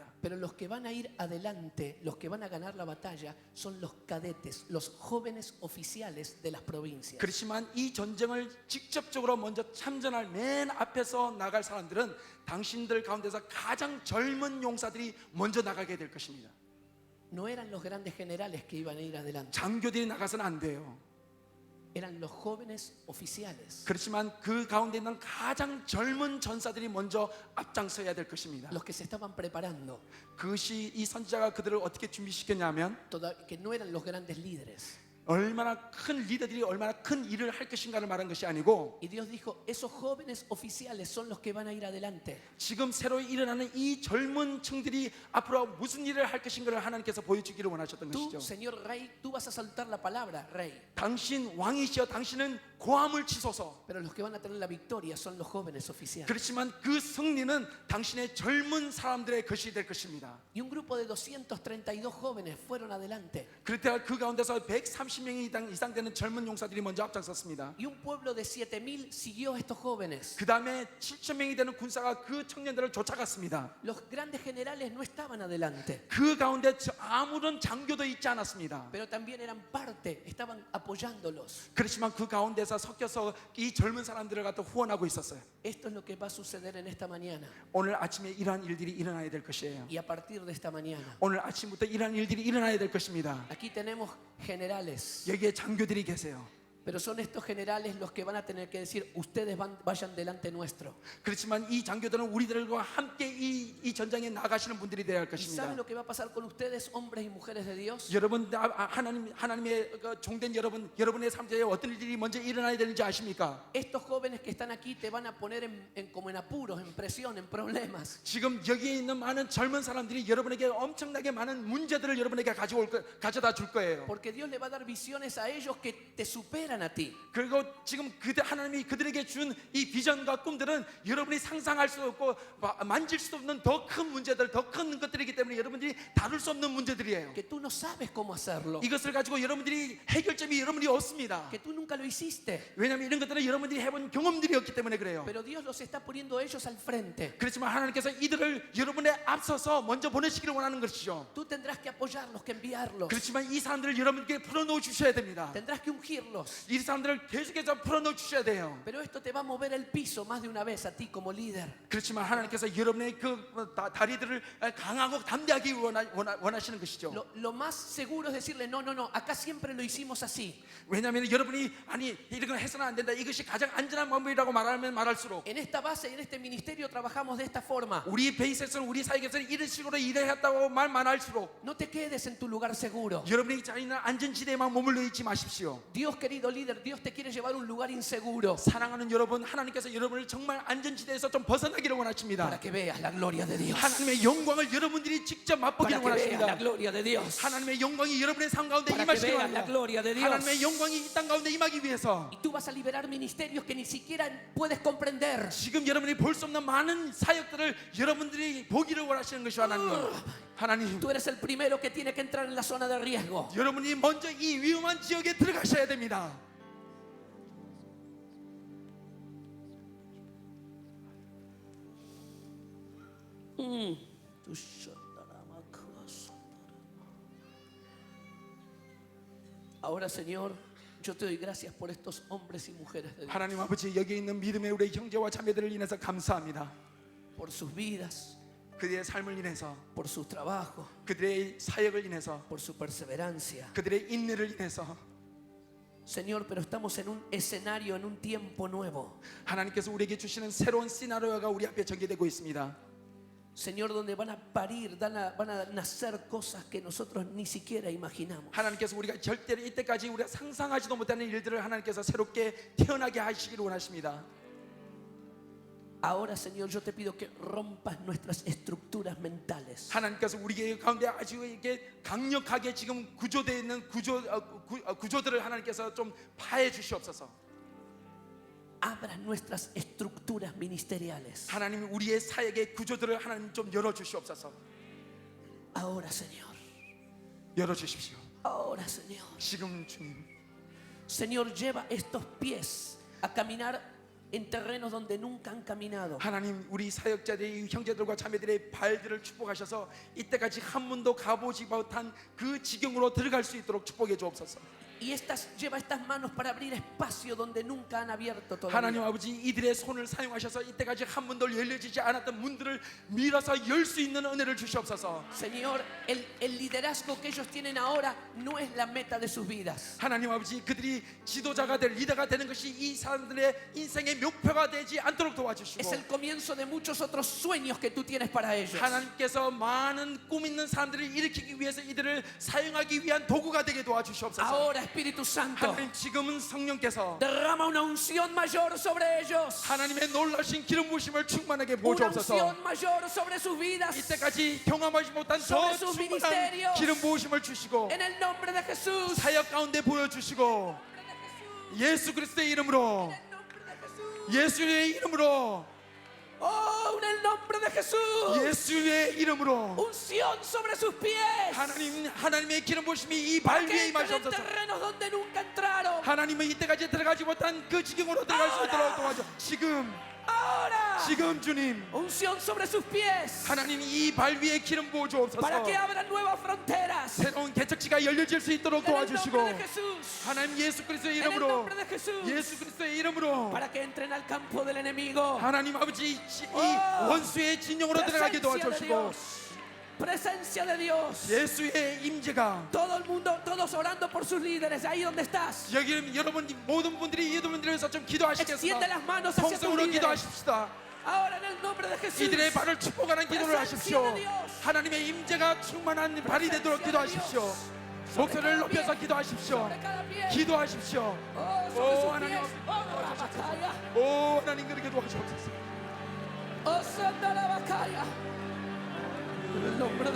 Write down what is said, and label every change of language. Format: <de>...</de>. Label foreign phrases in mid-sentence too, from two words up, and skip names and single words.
<es>Pero los que van a ir adelante, los que van a ganar la batalla, son los cadetes, los jóvenes oficiales de las provincias.</es> <ko>그렇지만 이 전쟁을 직접적으로 먼저 참전할 맨 앞에서 나갈 사람들은 당신들 가운데서 가장 젊은 용사들이 먼저 나가게 될 것입니다.</ko> <es>No eran los grandes generales que iban a ir adelante,</es> <ko>장교들이 나가서는 안 돼요.</ko> <es>eran los jóvenes oficiales,</es> <ko>그렇지만 그 가운데 있는 가장 젊은 전사들이 먼저 앞장서야 될 것입니다.</ko> <es>los que se estaban preparando,</es> <ko>그것이 이 선지자가 그들을 어떻게 준비시켰냐면</ko> <es>que no eran los grandes líderes.</es> <ko>얼마나 큰 리더들이 얼마나 큰 일을 할 것인가를 말한 것이 아니고</ko> <es>Y Dios dijo, esos jóvenes oficiales son los que van a ir adelante.</es> <ko>지금 새로 일어나는 이 젊은 층들이 앞으로 무슨 일을 할 것인가를 하나님께서 보여주기를 원하셨던</ko> <es>Tú,</es> <ko>것이죠.</ko> <es>señor rey, tú vas a soltar la palabra, rey.</es> <ko>당신 왕이시여 당신은 고함을 치소서.</ko> <es>Pero los que van a tener la victoria son los jóvenes oficiales.</es> <ko>그렇지만 그 승리는 당신의 젊은 사람들의 것이 될 것입니다.</ko> <es>Y un grupo de 232 jóvenes fueron adelante.</es> <ko>그럴 때 그 가운데서 130명이 이상 되는 젊은 용사들이 먼저 앞장섰습니다.</ko> <es>Y un pueblo de 7,000 siguió a estos jóvenes.</es> <ko>그 다음에 7,000명이 되는 군사가 그 청년들을 쫓아갔습니다.</ko> <es>Los grandes generales no estaban adelante,</es> <ko>그 가운데 아무런 장교도 있지 않았습니다.</ko> <es>pero también eran parte, estaban apoyándolos.</es> <ko>그렇지만 그 가운데서 섞여서 이 젊은 사람들을 갖다 후원하고 있었어요.</ko> <es>Esto es lo que va a suceder en esta mañana.</es> <ko>오늘 아침에 이러한 일들이 일어나야 될 것이에요.</ko> <es>Y a partir de esta mañana,</es> <ko>오늘 아침부터 이러한 일들이 일어나야 될 것입니다.</ko> <es>aquí tenemos generales,</es> <ko>여기에 장교들이 계세요.</ko> <es>Pero son estos generales los que van a tener que decir, ustedes vayan delante nuestro.</es> <ko>그렇지만 이 장교들은 우리들과 함께 이 전장에 나가시는 분들이 되어야 할</ko> <es>¿Y</es> <ko>것입니다.</ko> <es>saben lo que va a pasar con ustedes, hombres y mujeres de Dios?</es> <ko>여러분 하나님의 종된 여러분의 삶에 어떤 일이 먼저 일어나야 되는지 아십니까?</ko> <es>Estos jóvenes que están aquí te van a poner como en apuros, en presión, en problemas.</es> <ko>지금 여기에 있는 많은 젊은 사람들이 여러분에게 엄청나게 많은 문제들을 여러분에게 가져다 줄 거예요.</ko> <es>Porque Dios le va a dar visiones a ellos que te superan a ti.</es> <ko>그리고 지금 하나님이 그들에게 준 이 비전과 꿈들은 여러분이 상상할 수 없고 만질 수 없는 더 큰 문제들, 더 큰 것들이기 때문에 여러분들이 다룰 수 없는 문제들이에요.</ko> <es>Que tú no sabes cómo hacerlo.</es> <ko>이것을 가지고 여러분들이 해결점이 여러분이 없습니다.</ko> <es>Que tú nunca lo hiciste.</es> <ko>왜냐하면 이런 것들은 여러분들이 해본 경험들이 없기 때문에 그래요.</ko> <es>Pero Dios los está poniendo a ellos al frente.</es> <ko>그렇지만 하나님께서 이들을 여러분의 앞서서 먼저 보내시기를 원하는 것이죠.</ko> <es>Tú tendrás que apoyarlos, que enviarlos.</es> <ko>그렇지만 이 사람들을 여러분께 풀어놓어 주셔야 됩니다.</ko> <es>Tendrás que ungirlos.</es> <ko>이 사람들을 계속해서 풀어놓어 주셔야 돼요.</ko> <es>Pero esto te va a mover el piso más de una vez a ti como líder.</es> <ko>그렇지만 하나님께서 여러분의 그 다리들을 강하고 담대하게 원하시는 것이죠.</ko> <es>Lo más seguro es decirle, no, no, no, acá siempre lo hicimos así.</es> <ko>왜냐하면 여러분이 아니 이런 건 해서는 안 된다. 이것이 가장 안전한 방법이라고 말하면 말할수록</ko> <es>En esta base y en este ministerio trabajamos de esta forma.</es> <ko>우리 베이스에서는 우리 사역에서는 이런 식으로 일해왔다고 말만 할수록</ko> <es>No te quedes en tu lugar seguro.</es> <ko>여러분이 자리는 안전지대에만 머물러 있지 마십시오.</ko> <es>Dios, querido líder, Dios te quiere llevar a un lugar inseguro</es> <ko>사랑하는 여러분, 하나님께서 여러분을 정말 안전지대에서 좀 벗어나기를 원하십니다.</ko> <es>para que veas la gloria de Dios.</es> <ko>하나님의 영광을 여러분들이 직접 맛보기를</ko> <es>Para que veas la</es> <ko>원하십니다.</ko> <es>gloria de Dios.</es> <ko>하나님의 영광이 여러분의 삶 가운데</ko> <es>Para que</es> <ko>임하시기를</ko> <es>veas la</es> <ko>원합니다.</ko> <es>gloria de Dios.</es> <ko>하나님의 영광이 이 땅 가운데 임하기 위해서</ko> <es>Y tú vas a liberar ministerios que ni siquiera puedes comprender.</es> <ko>지금 여러분이 볼 수 없는 많은 사역들을 여러분들이 보기를 원하시는 것이 하나님.</ko> <es>Tú eres el primero que tiene que entrar en la zona de riesgo.</es> <ko>여러분이 먼저 이 위험한 지역에 들어가셔야 됩니다.</ko> <es>Ahora, Señor, yo te doy gracias por estos hombres y mujeres de Dios,</es> <ko>하나님 아버지, 여기 있는 믿음의 우리 형제와 자매들을 인해서 감사합니다.</ko> <es>por sus vidas,</es> <ko>그들의 삶을 인해서,</ko> <es>por su trabajo,</es> <ko>그들의 사역을 인해서,</ko> <es>por su perseverancia.</es> <ko>그들의 인내를 인해서</ko> <es>Señor, pero estamos en un escenario, en un tiempo nuevo.</es> <ko>하나님께서 우리에게 주시는 새로운 시나리오가 우리 앞에 전개되고 있습니다.</ko> <es>Señor, donde van a parir, van a nacer cosas que nosotros ni siquiera imaginamos.</es> <ko>하나님께서 우리가 절대로 이때까지 우리가 상상하지도 못하는 일들을 하나님께서 새롭게 태어나게 하시기를 원하십니다.</ko> <es>Ahora, Señor, yo te pido que rompas nuestras estructuras mentales.</es> <ko>하나님께서 우리 가운데 아주 이렇게 강력하게 지금 구조되어 있는 구조들을 하나님께서 좀 파해 주시옵소서.</ko> <es>Abra nuestras estructuras ministeriales.</es> <ko>하나님 우리의 사역의 구조들을 하나님 좀 열어 주시옵소서.</ko> <es>Ahora, Señor.</es> <ko>열어 주십시오.</ko> <es>Ahora, Señor.</es> <ko>지금 주님.</ko> <es>Señor, lleva estos pies a caminar en terrenos donde nunca han caminado.</es> <ko>하나님 우리 사역자들의 형제들과 자매들의 발들을 축복하셔서 이때까지 한 번도 가보지 못한 그 지경으로 들어갈 수 있도록 축복해 주옵소서.</ko> <es>Y lleva estas manos para abrir espacio donde nunca han abierto</es> <ko>하나님</ko> <es>todavía.</es> <ko>아버지, 이들의 손을 사용하셔서 이때까지 한 번도 열려지지 않았던 문들을 밀어서 열 수 있는 은혜를 주시옵소서.</ko> <es>Señor, el liderazgo que ellos tienen ahora no es la meta de sus vidas.</es> <ko>하나님 아버지, 그들이 지도자가 될 리더가 되는 것이 이 사람들의 인생의 목표가 되지 않도록</ko> <es>Es</es> <ko>도와주시고,</ko> <es>el comienzo de muchos otros sueños que tú tienes para ellos.</es> <ko>하나님께서 많은 꿈 있는 사람들을 일으키기 위해서 이들을 사용하기 위한 도구가 되게 도와주시옵소서.</ko> <es>Ahora, Espíritu Santo,</es> <ko>하나님 지금은 성령께서</ko> <es>derrama una unción mayor sobre ellos.</es> <ko>하나님의 놀라신 기름 부으심을 충만하게</ko> <es>Una</es> <ko>부어주옵소서.</ko> <es>unción mayor sobre sus vidas.</es> <ko>이때까지 경험하지 못한 더</ko> <es>sobre sus</es> <ko>충만한</ko> <es>ministerios.</es> <ko>기름 부으심을 주시고</ko> <es>En el nombre de Jesús.</es> <ko>사역 가운데 보여주시고, 예수 그리스도의 이름으로,</ko> <es>En el nombre de Jesús.</es> <ko>예수의 이름으로,</ko> <es>Oh, en el nombre de Jesús.</es> <ko>예수의 이름으로</ko> <es>Unción sobre sus pies.</es> <ko>하나님의 기름 부으심이 이 발</ko> <es>Que</es> <ko>위에</ko> <es>entren en</es> <ko>임하시옵소서.</ko> <es>terrenos donde nunca entraron.</es> <ko>하나님은 이때까지 들어가지 못한 그 지경으로 들어갈 수 있도록 도와줘.</ko> <es>Ahora.</es> <ko>지금 주님,</ko> <es>Unción sobre sus pies.</es> <ko>하나님 이 발 위에 기름 부어 주옵소서.</ko> <es>Para que abran nuevas fronteras.</es> <ko>새로운 개척지가 열려질 수 있도록</ko> <es>En el</es> <ko>도와주시고,</ko> <es>nombre de Jesús.</es> <ko>하나님 예수 그리스도의</ko> <es>En el</es> <ko>이름으로,</ko> <es>nombre de Jesús.</es> <ko>예수 그리스도의 이름으로</ko> <es>Para que entren al campo del enemigo.</es> <ko>하나님 아버지 이 원수의 진영으로 들어가게</ko> <es>Presencia de</es> <ko>도와주시고,</ko> <es>Dios. Presencia de Dios.</es> <ko>예수의 임재가</ko> <es>Todo el mundo, todos orando por sus líderes. Ahí donde estás.</es> <ko>여기 여러분 모든 분들이 이분들을 위해서 좀</ko> <es>Extiende</es> <ko>기도하시겠습니다.</ko> <es>las manos hacia tus</es> <ko>통성으로</ko> <es>líderes.</es> <ko>기도하십시다.</ko> <es>Ahora en el nombre de Jesús.</es> <ko>이들의 발을 축복하는 기도를 하십시오. 하나님의 임재가 충만한 발이 되도록 기도하십시오. 목소리를 높여서 기도하십시오.</ko> <es>Sobre cada pie.</es> <ko>기도하십시오.</ko> <es>Oh, sobre sus</es> <ko>하나님.</ko> <es>pies. Oh, la bacaya.</es> <ko>오 하나님 그렇게 도와주옵소서.</ko> <es>Oh, santa la bacaya. En el nombre de Jesús.</es>